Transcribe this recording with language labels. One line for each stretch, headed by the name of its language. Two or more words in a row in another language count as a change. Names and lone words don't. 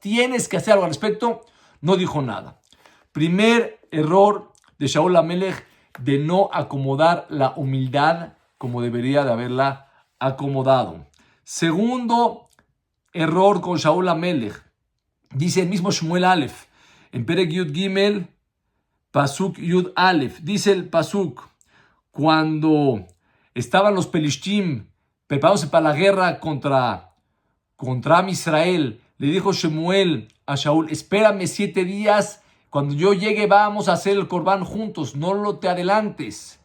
Spanish: Tienes que hacer algo al respecto. No dijo nada. Primer error de Shaul HaMelech, de no acomodar la humildad como debería de haberla acomodado. Segundo error con Shaul HaMelech, dice el mismo Shmuel Aleph, en
Hebrew: פרק יוד גימל פסוק יוד אלף,
Spanish: dice el Pasuk, cuando estaban los Pelishtim preparándose para la guerra contra Israel, le dijo Shmuel a Shaul, espérame 7 días, cuando yo llegue vamos a hacer el Corbán juntos, no lo te adelantes.